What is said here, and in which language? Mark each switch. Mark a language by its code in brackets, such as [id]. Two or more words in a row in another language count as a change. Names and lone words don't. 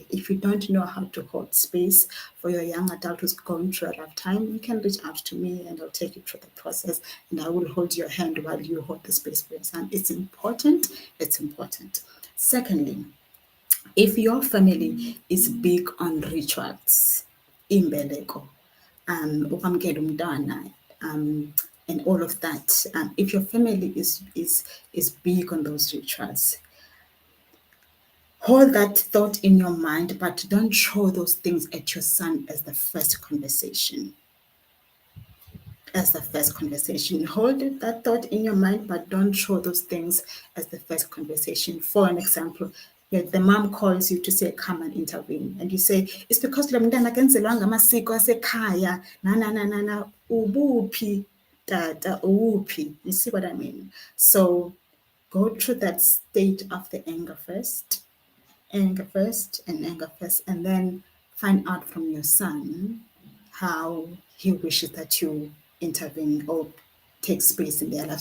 [en] If you don't know how to hold space for your young adult who's going through a rough time, you can reach out to me and I'll take you through the process and I will hold your hand while you hold the space for your son. It's important. It's important. Secondly, if your family is big on rituals, [xh] imbeleko, ukwamkela umntwana, [en] and all of that, if your family is big on those rituals, hold that thought in your mind, but don't show those things at your son as the first conversation. As the first conversation. Hold that thought in your mind, but don't show those things as the first conversation. For an example, the mom calls you to say, come and intervene. And you say, it's because [xh] lo mntana akenzelwanga amasiko asekhaya, na, ubuphi, tata, ubuphi. [en] You see what I mean? So go through that state of the anger first, and then find out from your son how he wishes that you intervene or take space in their lives.